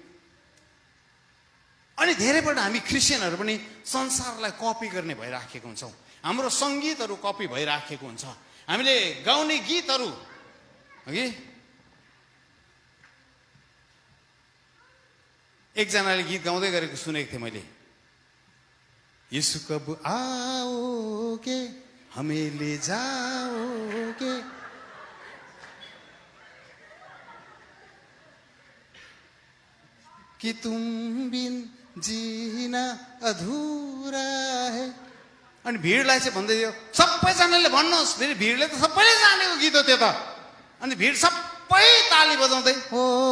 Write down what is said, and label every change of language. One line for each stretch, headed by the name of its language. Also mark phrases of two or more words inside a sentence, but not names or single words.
Nepali: अनि धेरैपल्ट हामी क्रिस्चियनहरू पनि संसारलाई कपी गर्ने भइराखेको हुन्छौँ। हाम्रो सङ्गीतहरू कपी भइराखेको हुन्छ। हामीले गाउने गीतहरू हगि एकजनाले गीत गाउँदै गरेको सुनेको थिएँ मैले।
Hindi: यीशु कब आओगे हमें ले जाओगे, कि तुम बिन जीना अधूरा है।
Nepali: अनि भिडलाई चाहिँ भन्दै थियो, सबैजनाले भन्नुहोस्। फेरि भिडले त सबैले जानेको गीत हो त्यो त। अनि भिड सबै ताली बजाउँदै हो।